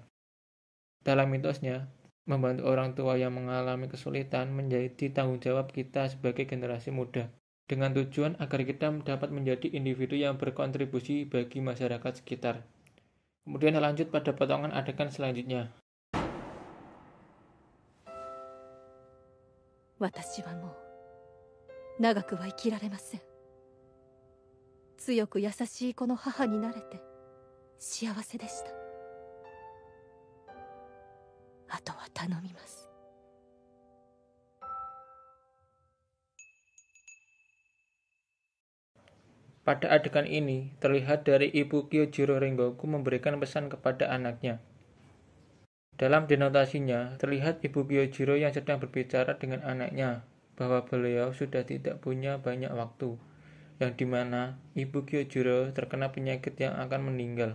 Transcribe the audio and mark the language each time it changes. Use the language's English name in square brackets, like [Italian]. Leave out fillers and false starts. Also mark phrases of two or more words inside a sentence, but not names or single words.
[Indonesian] Dalam mitosnya, membantu orang tua yang mengalami kesulitan menjadi tanggung jawab kita sebagai generasi muda, dengan tujuan agar kita dapat menjadi individu yang berkontribusi bagi masyarakat sekitar. Kemudian lanjut pada potongan adegan selanjutnya. [Japanese] 私はもう長くは生きられません。強く優しい子の母になれて幸せでした。あとは頼みます。 [Indonesian] Pada adegan ini, terlihat dari Ibu Kyojuro Rengoku memberikan pesan kepada anaknya. Dalam denotasinya, terlihat Ibu Kyojuro yang sedang berbicara dengan anaknya, bahwa beliau sudah tidak punya banyak waktu, yang dimana Ibu Kyojuro terkena penyakit yang akan meninggal.